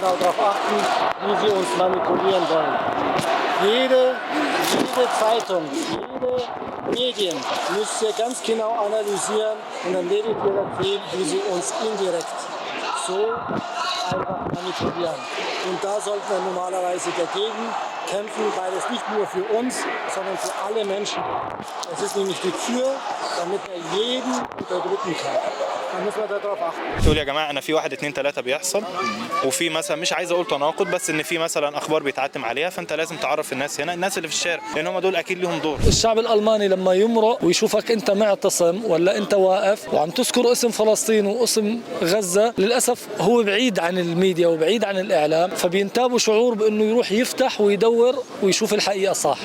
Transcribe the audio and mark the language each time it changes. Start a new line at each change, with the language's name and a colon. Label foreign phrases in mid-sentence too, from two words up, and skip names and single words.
German: Darauf achten, wie sie uns manipulieren wollen. Jede Zeitung, jede Medien müsst ihr ganz genau analysieren und dann werdet ihr dann sehen, wie sie uns indirekt so einfach manipulieren. Und da sollten wir normalerweise dagegen kämpfen, weil es nicht nur für uns, sondern für alle Menschen. Es ist nämlich die Tür, damit er jeden unterdrücken kann. Da muss man darauf achten.
Arabic: تقول يا جماعه انا في 1 2 3 بيحصل، وفي مثلا مش عايز اقول تناقض، بس ان في مثلا اخبار بيتعتم عليها، فانت لازم تعرف الناس هنا، الناس اللي في الشارع، لان هم دول اكيد ليهم دور. الشعب الألماني لما يمرق ويشوفك أنت معتصم ولا أنت واقف وعم تذكر اسم فلسطين واسم غزة، للأسف هو بعيد عن الميديا وبعيد عن الإعلام، فبينتابوا شعور بأنه يروح يفتح ويدور ويشوف الحقيقة صح.